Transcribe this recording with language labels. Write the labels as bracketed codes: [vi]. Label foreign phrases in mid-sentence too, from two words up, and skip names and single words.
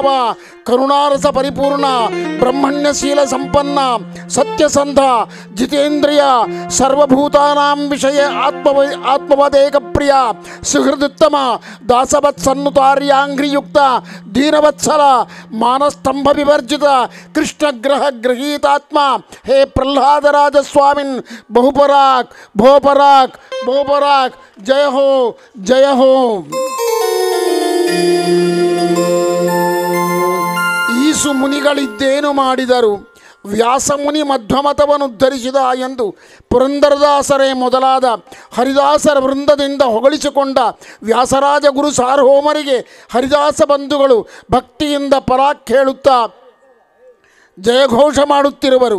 [sa] ಕರುಣಾರಸ ಪರಿಪೂರ್ಣ ಬ್ರಹ್ಮಣ್ಯಶೀಲ ಸಂಪನ್ನ ಸತ್ಯಸಂಧ ಜಿತೇಂದ್ರಿಯ ಸರ್ವಭೂತಾನಾಂ ವಿಷಯ ಆತ್ಮವದೇಕ ಪ್ರಿಯ ಸುಹೃದುತ್ತಮ ದಾಸವತ್ಸನ್ನುತಾರ್ಯಾಂಘ್ರಿಯುಕ್ತ ದೀನವತ್ಸಲ ಮಾನಸ್ತಂಭ ವಿವರ್ಜಿತ ಕೃಷ್ಣಗ್ರಹ ಗೃಹೀತಾತ್ಮ ಹೇ ಪ್ರಹ್ಲಾದರಾಜ ಸ್ವಾಮಿನ್ ಬಹುಪರಾಕ್ ಭೋಪರಾಕ್ ಬಹುಪರಾಕ್ ಜಯ ಹೋ ಜಯ ಹೋ. [kn] ಈಸು ಮುನಿಗಳಿದ್ದೇನು ಮಾಡಿದರು? ವ್ಯಾಸಮುನಿ ಮಧ್ವಮತವನ್ನು ಉದ್ಧರಿಸಿದ ಎಂದು ಪುರಂದರದಾಸರೇ ಮೊದಲಾದ ಹರಿದಾಸರ ವೃಂದದಿಂದ ಹೊಗಳಿಸಿಕೊಂಡ ವ್ಯಾಸರಾಜ ಗುರು ಸಾರ್ವಭೌಮರಿಗೆ ಹರಿದಾಸ ಬಂಧುಗಳು ಭಕ್ತಿಯಿಂದ ಪರಾಕ್ ಹೇಳುತ್ತಾ ಜಯಘೋಷ ಮಾಡುತ್ತಿರುವರು.